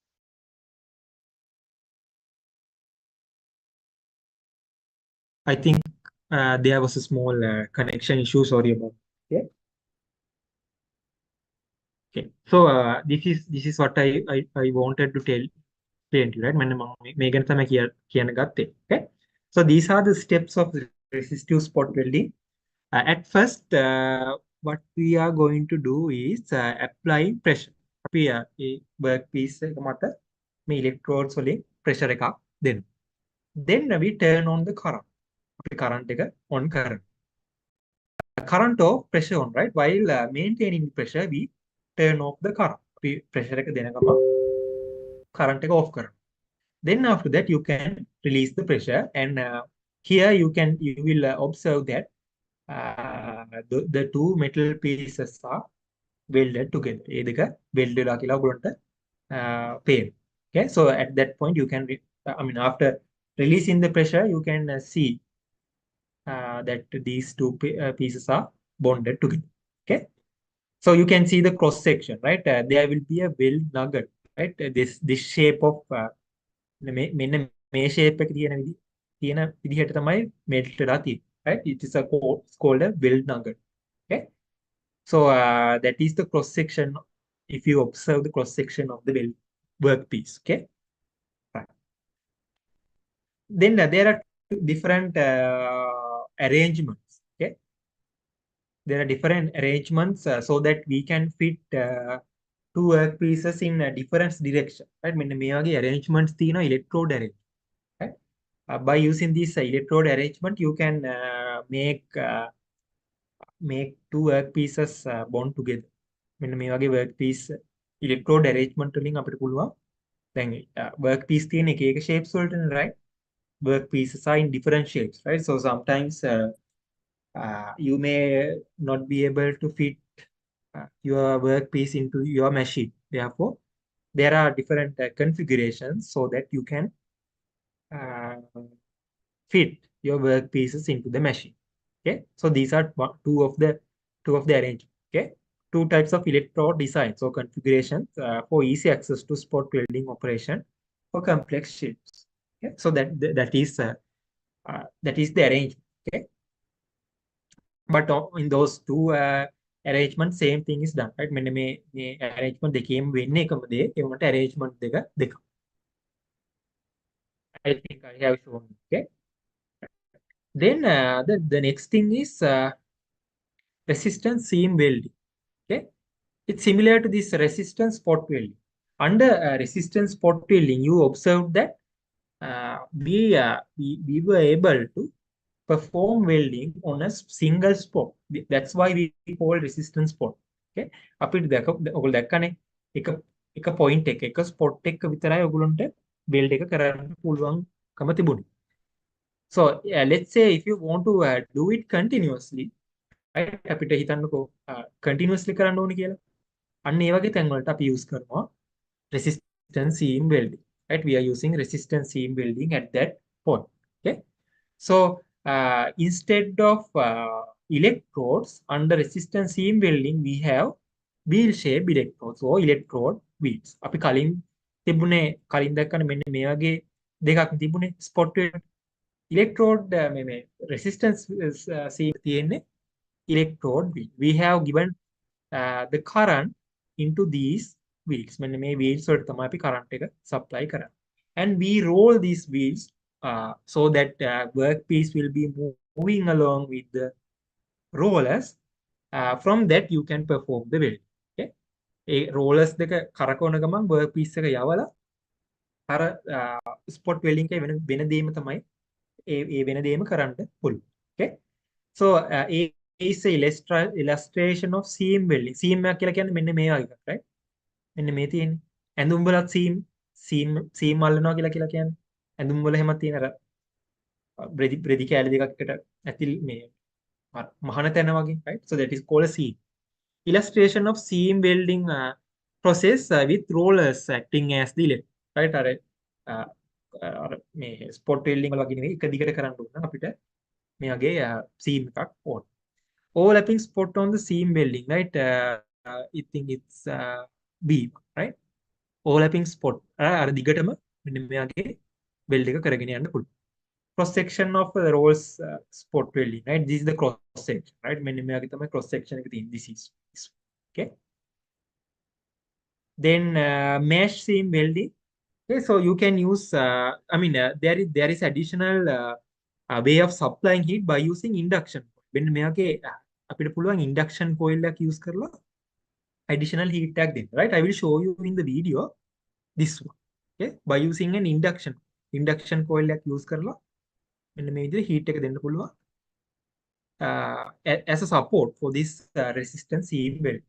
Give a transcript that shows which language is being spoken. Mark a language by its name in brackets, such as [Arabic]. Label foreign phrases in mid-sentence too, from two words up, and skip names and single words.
[English] I think there was a small connection issue. Sorry about that. Okay. Okay. So this is what I wanted to tell you, right? [Sinhala] මම මේ ගැන තමයි කියන්න ගත්තේ. [English] Okay. So these are the steps of resistive spot welding. At first, what we are going to do is applying pressure. [Sinhala] අපි මේ [English] work piece [Sinhala] එක මත මේ electrodes වලින් pressure එකක් දෙනවා. [English] Then we turn on the current. [Sinhala] අපි current එක on කරනවා. [English] Current off, pressure on, right? While maintaining the pressure, we turn off the current. [Sinhala] අපි pressure එක දෙන ගමන් current එක off කරනවා. [English] Then after that, you can release the pressure, and here you will observe that the two metal pieces are welded together. [Sinhala] ඒ දෙක weld වෙලා කියලා ඔයගොල්ලන්ට පේනවා. [English] Okay, so at that point you can after releasing the pressure, you can see that these two pieces are bonded together. Okay, So you can see the cross section, right? There will be a weld nugget, right? This shape of [Sinhala] මෙන්න මේ shape එක තියෙන විදිහට තමයි melt වෙලා තියෙන්නේ, [English] right? It is called a weld nugget. Okay, so that is the cross section. If you observe the cross section of the weld workpiece, okay, right. Then there are different arrangements. Okay, there are different arrangements so that we can fit two workpieces in a different direction, right? [Sinhala] මෙන්න මේ වගේ arrangements තියෙනවා [English] electrode arrangement, right? By using this electrode arrangement, you can make two workpieces bond together. [Sinhala] මෙන්න මේ වගේ [English] workpiece electrode arrangement [Sinhala] වලින් අපිට පුළුවන් දැන් workpiece තියෙන එක එක shapes වලටනේ, [English] right? Workpieces are in different shapes, right? So sometimes you may not be able to fit your workpiece into your machine. Therefore, there are different configurations so that you can fit your workpieces into the machine. Okay, so these are two of the arrangements. Okay, two types of electrode designs or configurations for easy access to spot welding operation for complex shapes. Okay, so that is the arrangement. Okay, but in those two arrangements, same thing is done, right? [Sinhala] මෙන්න මේ arrangement දෙකේම වෙන්නේ එකම දේ. ඒ වුණාට arrangement දෙක. [English] I think I have shown. Okay. Then the next thing is resistance seam welding. Okay, it's similar to this resistance spot welding. Under resistance spot welding, you observed that we were able to perform welding on a single spot. That's why we call resistance spot. [Sinhala] Okay, අපිට ඔයගොල්ලෝ දැක්කනේ එක point එක spot එක විතරයි ඔයගොල්ලන්ට weld එක කරන්න පුළුවන්කම තිබුණේ. [English] So let's say if you want to do it continuously, right? [Sinhala] අපිට හිතන්නකෝ continuously කරන්න ඕනේ කියලා. අන්න ඒ වගේ තැන් වලට අපි use කරනවා [English] resistance seam welding, right? We are using resistance seam welding at that point. Okay, so instead of electrodes under resistance seam welding, we have wheel shape electrodes or electrode wheels. [Sinhala] අපි කලින් දැක්කනේ මෙන්න මේ වගේ දෙකක් තිබුණේ [English] spot weld. Electrode resistance seam [Sinhala] තියෙන්නේ [English] electrode wheel. We have given the current into these wheels. [Sinhala] මෙන්න මේ wheels වලට තමයි අපි current එක supply කරන්නේ. [English] And we roll these wheels so that workpiece will be moving along with the rollers. From that you can perform the weld. [Sinhala] Okay, ඒ rollers දෙක කරකවන ගමන් workpiece එක යවලා අර [English] spot welding [Sinhala] එකේ වෙන දෙයම තමයි ඒ වෙන දෙයම කරන්න පුළුවන්. [English] Okay, so is a illustration of seam welding. [Sinhala] Seam එක කියලා කියන්නේ මෙන්න මේ වගේ එකක්, right? මෙන්න මේ තියෙන්නේ ඇඳුම් වලත් seam අල්ලනවා කියලා කියන්නේ ඇඳුම් වල හැම තියෙන අර බ්‍රෙදි කෑලි දෙකකට ඇතිල් මේ මහන තැන වගේ, [English] right? So that is called a seam. Illustration of seam welding process with rollers acting as the electrode, right? [Sinhala] අර මේ [English] spot welding [Sinhala] වල වගේ නෙවෙයි එක දිගට කරන්න ඕන අපිට මේ වගේ seam එකක් ඕන. [English] Overlapping spot on the seam welding, right? I think it's beam, right? Overlapping spot [Sinhala] අර දිගටම මෙන්න මේ වගේ weld එක කරගෙන යන්න පුළුවන්. [English] Cross section of the rolls spot welding, right? This is the cross section, right? [Sinhala] මෙන්න මේ වගේ තමයි [English] cross section [Sinhala] එක තියෙන්නේ. [English] This is okay. Then mesh seam welding. Okay, so you can use there is additional way of supplying heat by using induction. [Sinhala] මෙන්න මේ වගේ අපිට පුළුවන් [English] induction coil [Sinhala] එකක් use කරලා [English] additional heat [Sinhala] එකක් දෙන්න, [English] right? I will show you in the video this one. Okay, by using an induction coil එකක් use [Sinhala] කරලා මෙන්න මේ විදිහට [English] heat [Sinhala] එක දෙන්න පුළුවන් [English] as a support for this resistance seam weld.